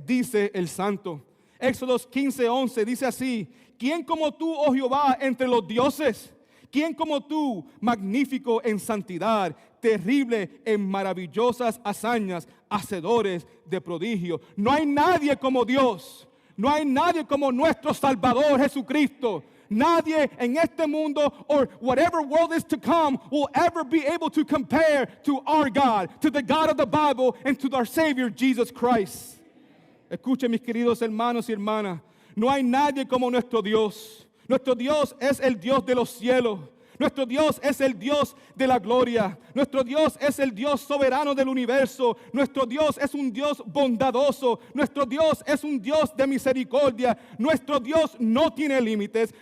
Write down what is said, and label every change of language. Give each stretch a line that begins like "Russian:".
Spanish: Dice el Santo. Éxodo 15:11 dice así: ¿quién como tú, oh Jehová, entre los dioses? ¿Quién como tú, magnífico en santidad, terrible en maravillosas hazañas, hacedores de prodigio? No hay nadie como Dios. No hay nadie como nuestro Salvador Jesucristo. Nadie en este mundo
English: or whatever world is to come will ever be able to compare to our God, to the God of the Bible, and to our Savior Jesus Christ.
Spanish: Escuchen, mis queridos hermanos y hermanas, no hay nadie como nuestro Dios. Nuestro Dios es el Dios de los cielos. Nuestro Dios es el Dios de la gloria. Nuestro Dios es el Dios soberano del universo. Nuestro Dios es un Dios bondadoso. Nuestro Dios es un Dios de misericordia. Nuestro Dios no tiene límites.